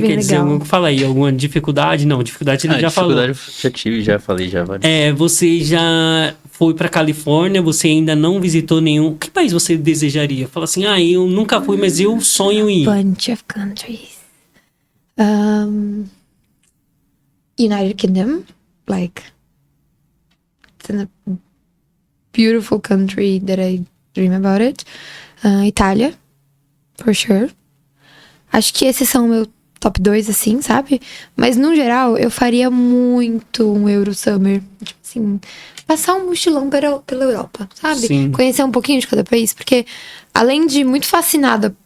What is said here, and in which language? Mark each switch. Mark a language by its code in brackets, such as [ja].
[pt] Bem quer dizer legal. fala aí, alguma dificuldade? Não, dificuldade ele já falou. dificuldade já tive, já falei, já várias. Você já foi pra Califórnia, você ainda não visitou nenhum. Que país você desejaria? Fala assim, eu nunca fui, mas eu sonho em ir. [en] Bunch of countries. United Kingdom, like it's a beautiful country that I dream about it. Itália, for sure. [pt] Acho que esses são o meu top 2, assim, sabe? Mas, no geral, eu faria muito um Eurosummer. Tipo assim, passar um mochilão pela Europa, sabe? Sim. Conhecer um pouquinho de cada país. Porque, além de muito fascinada